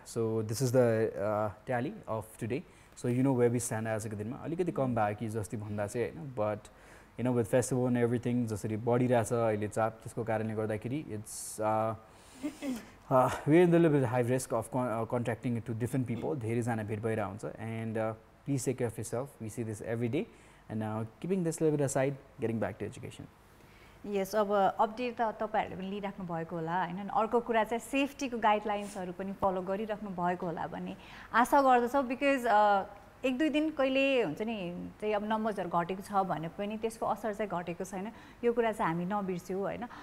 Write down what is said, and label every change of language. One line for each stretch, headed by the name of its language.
English: So this is the tally of today. So you know where we stand
Nepali: आजको दिनमा अलिकति कम भयो कि जस्तै भन्दा चाहिँ हैन.
English: but you know with festival and everything
Nepali: जसरी बढिरहेछ अहिले चाप, त्यसको कारणले गर्दाखेरि
English: It's we in the little high risk of contacting to different people.
Nepali: धेरैजना भेट भइरहेको हुन्छ.
English: And please take care of yourself. We see this every day. And now keeping this little bit aside, getting back to education.
Nepali: Yes, अब update त तपाईहरुले पनि लिइराख्नु भएको होला हैन. अर्को कुरा चाहिँ सेफ्टीको गाइडलाइन्सहरु पनि फलो गरिराख्नु भएको होला भन्ने आशा गर्दछौ. बिकज 1-2 दिन कहिले हुन्छ नि चाहिँ अब नम्बर्सहरू घटेको छ भने पनि त्यसको असर चाहिँ घटेको छैन, यो कुरा चाहिँ हामी नबिर्स्यौँ होइन।